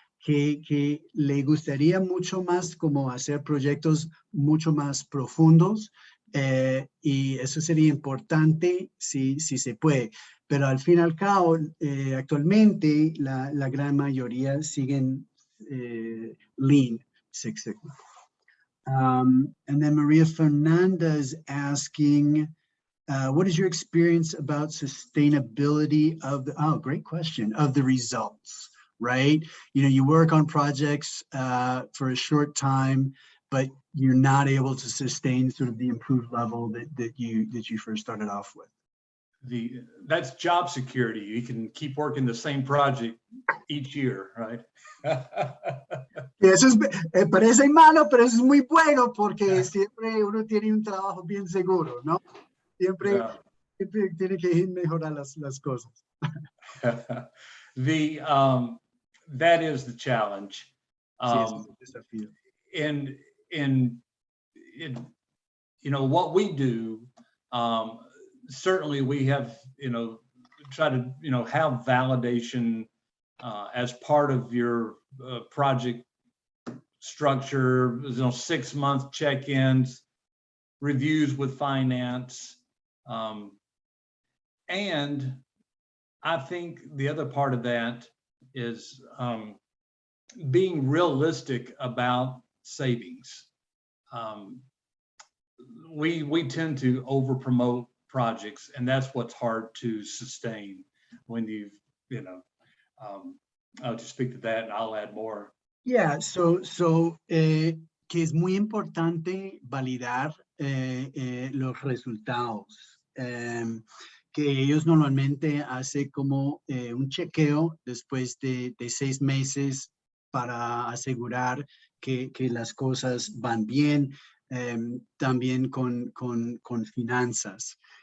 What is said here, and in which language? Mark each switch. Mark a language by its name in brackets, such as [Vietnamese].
[Spanish] Que le gustaría mucho más como hacer proyectos mucho más profundos y eso sería importante si se puede. Pero al fin y al cabo, actualmente la gran mayoría siguen Lean Six Sigma. [English] And then Maria Fernanda is asking, what is your experience about sustainability of great question, of the results, right? You work on projects for a short time, but you're not able to sustain sort of the improved level that you first started off with. That's job security. You can keep working the same project each year, right? [Spanish] Eso parece malo, pero eso es muy bueno porque siempre uno tiene un trabajo bien seguro, ¿no? Siempre tiene que mejorar las cosas. [English] That is the challenge. And what we do, certainly we have, try to, have validation as part of your project structure, 6-month check-ins, reviews with finance. And I think the other part of that is being realistic about savings. We tend to over promote projects, and that's what's hard to sustain when I'll just speak to that and I'll add more. Yeah, so [Spanish] que es muy importante validar los resultados, que ellos normalmente hacen como un chequeo después de 6 meses para asegurar que las cosas van bien, también con finanzas.